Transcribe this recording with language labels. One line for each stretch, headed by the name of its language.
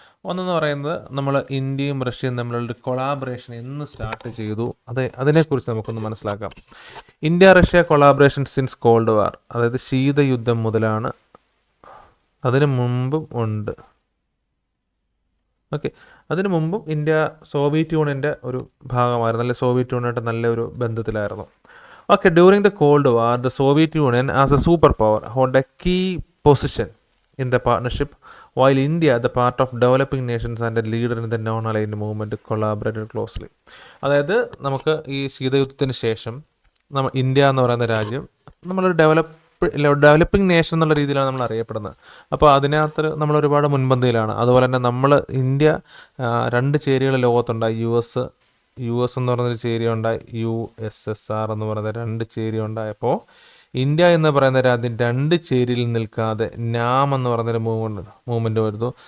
Malayalam: ഒന്നെന്ന് പറയുന്നത് നമ്മൾ ഇന്ത്യയും റഷ്യയും തമ്മിലുള്ള കൊളാബറേഷൻ എന്ന് സ്റ്റാർട്ട് ചെയ്തു, അതിനെക്കുറിച്ച് നമുക്കൊന്ന് മനസ്സിലാക്കാം.
English: India Russia collaboration since cold war,
Malayalam: അതായത് ശീതയുദ്ധം മുതലാണ്. അതിനു മുമ്പും ഉണ്ട്. ഓക്കെ, അതിനു മുമ്പും ഇന്ത്യ സോവിയറ്റ് യൂണിയൻ്റെ ഒരു ഭാഗമായിരുന്നു, അല്ലെങ്കിൽ സോവിയറ്റ് യൂണിയനായിട്ട് നല്ലൊരു ബന്ധത്തിലായിരുന്നു.
English: Okay, during the cold war the Soviet Union as a super power hold a key position in the partnership, while India, the part of developing nations and a leader in the non-aligned movement, collaborated closely.
Malayalam: അതായത് നമുക്ക് ഈ ശീതയുദ്ധത്തിന് ശേഷം India എന്ന് പറയുന്ന രാജ്യം നമ്മളൊരു developing nation എന്നുള്ള രീതിയിലാണ് നമ്മൾ അറിയപ്പെടുന്നത്. അപ്പോൾ അതിനകത്ത് നമ്മൾ ഒരുപാട് മുൻപന്തിയിലാണ്. അതുപോലെ തന്നെ ഇന്ത്യ 2 ചേരികൾ ലോകത്തുണ്ടായി. യു എസ് എന്ന് പറയുന്നൊരു ചേരി ഉണ്ടായി, USSR എന്ന് പറയുന്ന 2 ചേരി ഉണ്ടായപ്പോൾ ഇന്ത്യ എന്ന് പറയുന്ന രാജ്യം 2 ചേരിയിൽ നിൽക്കാതെ നാം എന്ന് പറയുന്നൊരു മൂവ്മെൻറ്റ് വരുന്നു.